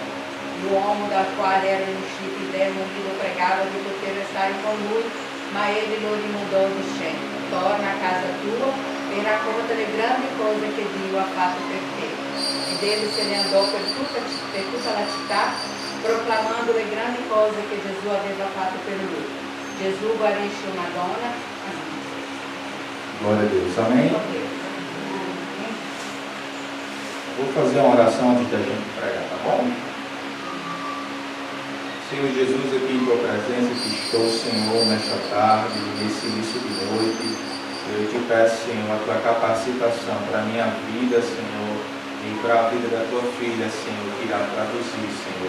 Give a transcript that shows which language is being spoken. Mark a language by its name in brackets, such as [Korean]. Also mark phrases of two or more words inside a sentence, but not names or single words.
[Italian] L'uomo dal quale erano usciti i demoni lo pregava di poter restare con lui, ma egli lo rimandò dicendo: "Torna a casa tua e racconta le grandi cose che Dio ha fatto per te." Ed egli se ne andò per tutta la città, proclamando le grandi cose che Gesù aveva fatto per lui. Gesù guarisce una donna. [Portuguese] Glória a Deus, amém? Vou fazer uma oração antes da gente pregar, tá bom? Senhor Jesus, aqui em tua presença que estou, Senhor, nesta tarde, nesse início de noite, eu te peço, Senhor, a tua capacitação para a minha vida, Senhor, e para a vida da tua filha, Senhor, que irá traduzir, Senhor.